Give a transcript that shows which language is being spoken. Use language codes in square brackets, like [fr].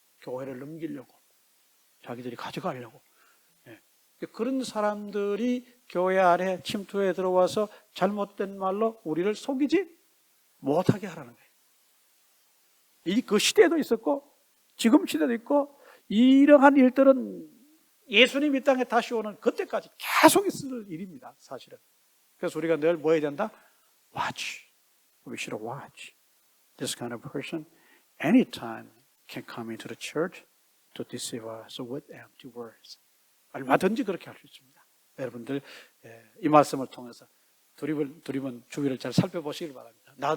[ko] 교회를 넘기려고 자기들이 가져가려고. 그런 사람들이 교회 안에 침투해 들어와서 잘못된 말로 우리를 속이지 못하게 하라는 거예요. 그 시대도 있었고 지금 시대도 있고 이러한 일들은 예수님 이 땅에 다시 오는 그때까지 계속 있을 일입니다. 사실은. 그래서 우리가 늘 뭐 해야 된다? [en] Watch. We should watch. This kind of person anytime can come into the church to deceive us with empty words. [ko] 얼마든지 그렇게 할 수 있습니다. 여러분들 이 말씀을 통해서 두리번 주위를 잘 살펴보시길 바랍니다.